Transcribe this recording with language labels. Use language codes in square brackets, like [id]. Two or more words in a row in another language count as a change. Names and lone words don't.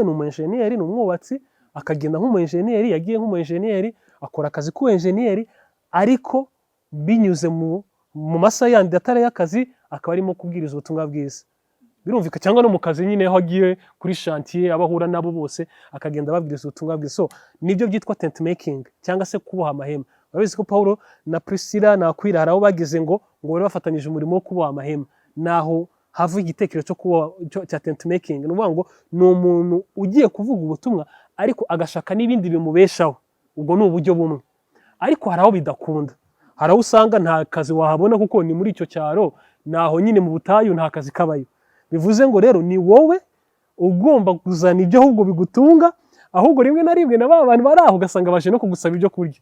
[rw] Ni umu-enjeniyeri, ni umwubatsi, akagenda nk'umu-enjeniyeri, yagiye nk'umu-enjeniyeri akora akazi k'ubu-enjeniyeri, ariko binyuze mu masaha yandi atari y'akazi akaba arimo kubwiriza ubutumwa bwiza. Birumvika, cyangwa no mu kazi nyine aho agiye kuri chantier abahura nabo bose akagenda babwiriza ubutumwa bwiza. So nibyo byitwa [en] tent making [rw] cyangwa se kuboha amahema. Urabizi ko Paulo na Priscilla na Aquila hari aho bagize ngo bari bafatanyije umurimo wo kuboha amahema, naho hava igitekerezo cya [en] tent making. [rw] Ni ukuvuga ngo ni umuntu ugiye kuvuga ubutumwa ariko agashaka n'ibindi bimubeshaho. Ubwo ni uburyo bumwe, ariko hari aho bidakunda. hari aho usanga nta kazi wahabona kuko ni muri icyo cyaro, naho nyine mu butayu nta kazi kabayo. Bivuze ngo rero ni wowe ugomba kuzana ibyo ahubwo bigutunga, ahubwo rimwe na rimwe na ba bantu bari aho ugasanga baje no kugusaba ibyo kurya.